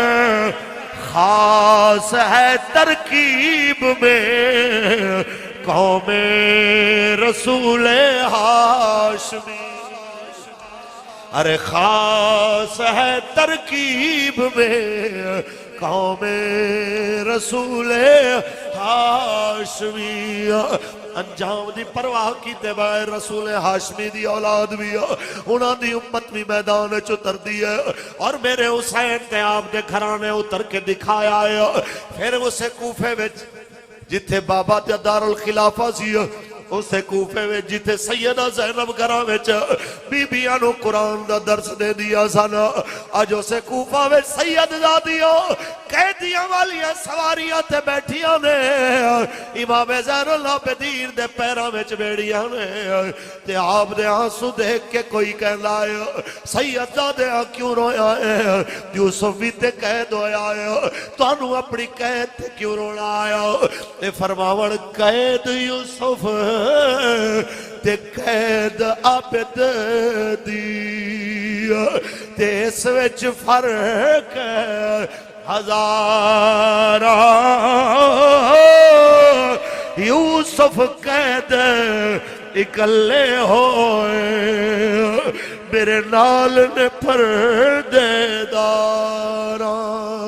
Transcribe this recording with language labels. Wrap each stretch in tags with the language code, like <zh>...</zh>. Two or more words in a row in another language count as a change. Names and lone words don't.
<ur>خاص ہے ترکیب میں قوم رسول ہاشمی ارے خاص ہے ترکیب میں قوم رسول ہاشمی</ur> <pa>انجام دی پرواہ کی بغیر رسول ہاشمی دی اولاد بھی انہاں دی امت بھی میدان اتر دی ہے اور میرے حسین تے آپ دے گھرانے اتر کے دکھایا ہے پھر اسے کوفے وچ جتھے بابا تے دار الخلافہ سی اسے کوفے وچ جتھے سیدہ زینب گھراں وچ بی بیاں نو قرآن دا درس دے دیا سن اج اسے کوفہ وچ سید زادیاں قید گدیاں والیاں سواریاں تے بیٹھیاں نے امام زین العابدین دے پیراں وچ بیڑیاں نے تے آپ دے آنسو دیکھ کے کوئی کہندا ہے سید زادے کیوں رویا ہے یوسف بھی تے قید ہویا ہے تانوں اپنی قید تے کیوں رونا آیا اے فرماون قید یوسف تے قید عابد دی تے اس وچ فرق ہزاراں یوسف قید اکلے ہوئے میرے نال نے پردے داراں</pa>